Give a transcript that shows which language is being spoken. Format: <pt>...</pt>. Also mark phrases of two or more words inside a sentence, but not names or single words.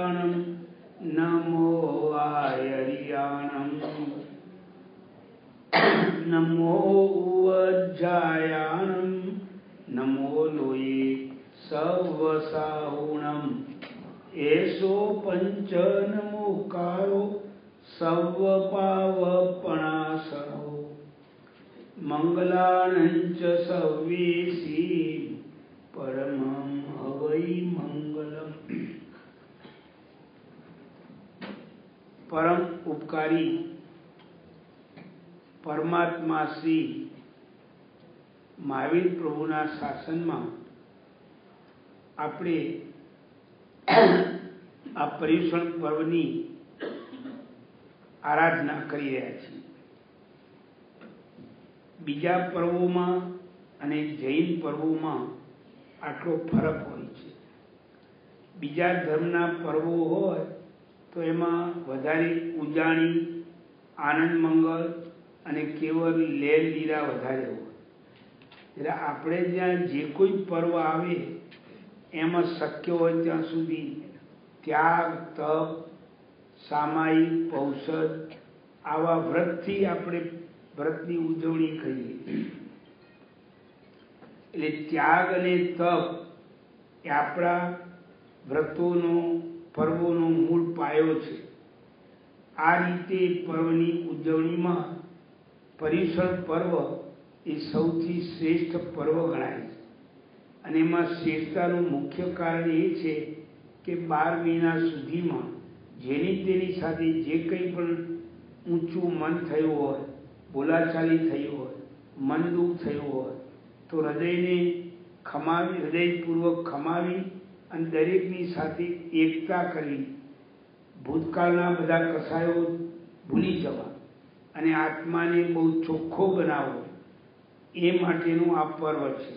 <pka>नमो आयर्याणं नमो उवज्जायाणं नमो लोये सवसाहुणं एषो पंच नमोकारो सवपावपणासरो मंगलानंच सवेसी परमं हवै मंगलम।</pka> <gu>પરમ ઉપકારી પરમાત્મા શ્રી મહાવીર પ્રભુના શાસન મેં આપણે આ પર્યુષણ પર્વની આરાધના કરી રહ્યા છીએ। બીજા પર્વોં મેં અને જૈન પર્વોં મેં આટલો ફરક હોય છે। બીજા ધર્મના પર્વો હોય તો એમાં વધારે ઉજાણી, આનંદ મંગલ અને કેવલ લેલ લીલા વધારે હોય। એટલે આપણે જ્યાં જે કોઈ પર્વ આવે એમાં શક્ય હોય ત્યાં સુધી ત્યાગ, તપ, સામાયિક, પૌષધ આવા વ્રતથી આપણે વ્રતની ઉજવણી કરીએ। એટલે ત્યાગ અને તપ એ આપણા વ્રતોનો પર્વોનો મૂળ પાયો છે। આ રીતે પર્વની ઉજવણીમાં પર્યુષણ પર્વ એ સૌથી શ્રેષ્ઠ પર્વ ગણાય છે। અને એમાં શ્રેષ્ઠતાનું મુખ્ય કારણ એ છે કે 12 મહિના સુધીમાં જેની તેની સાથે જે કંઈ પણ ઊંચું મન થયું હોય, બોલાચાલી થઈ હોય, મન દુઃખ થયું હોય તો હૃદયને ખમાવી, હૃદયપૂર્વક ખમાવી અને દરેકની સાથે એકતા કરી ભૂતકાળના બધા કસાયો ભૂલી જવા અને આત્માને બહુ ચોખ્ખો બનાવવો એ માટેનું આ પર્વ છે।</gu>